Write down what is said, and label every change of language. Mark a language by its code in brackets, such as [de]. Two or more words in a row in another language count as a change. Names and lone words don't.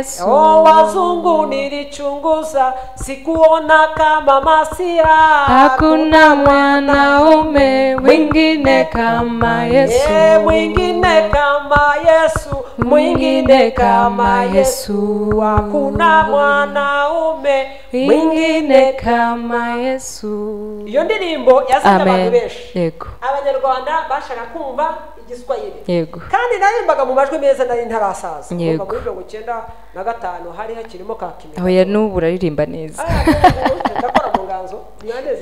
[sw] Wazungu nilichunguza sikuona kama Masia, hakuna mwanaume mwingine kama Yesu. Mwingine kama Yesu, mwingine kama Yesu, hakuna mwanaume mwingine kama Yesu. [rw] Iyo ndirimbo yazanye abantu benshi. yego Abanyarwanda bashaka kumva igiswahili. yego kandi narimbaga mu majwi meza nari ntarasaza. Yego. Muri 1995 hari hakirimo ka kimwe. aho ya n'ubu uririmba neza. Ndakora mu nganzo nyaneze